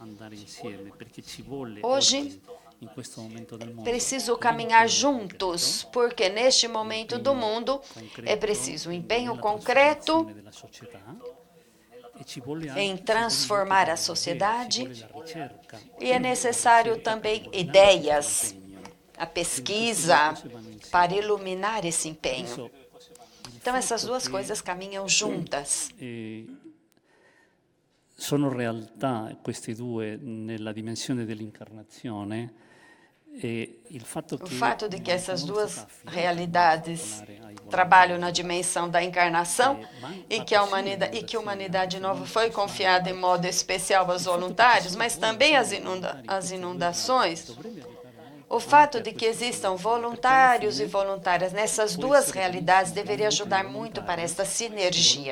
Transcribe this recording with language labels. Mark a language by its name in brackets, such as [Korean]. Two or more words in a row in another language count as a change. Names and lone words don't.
[Portuguese] Hoje, preciso caminhar juntos, porque neste momento do mundo é preciso um empenho concreto em transformar a sociedade e é necessário também ideias, a pesquisa para iluminar esse empenho. Então, essas duas coisas caminham juntas. [Italian] Sono realtà questi due nella dimensione dell'incarnazione. [Portuguese] O fato de que essas duas realidades trabalham na dimensão da encarnação e que a humanidade nova foi confiada em modo especial aos voluntários, mas também as inundações. O fato de que existam voluntários e voluntárias nessas duas realidades deveria ajudar muito para esta sinergia.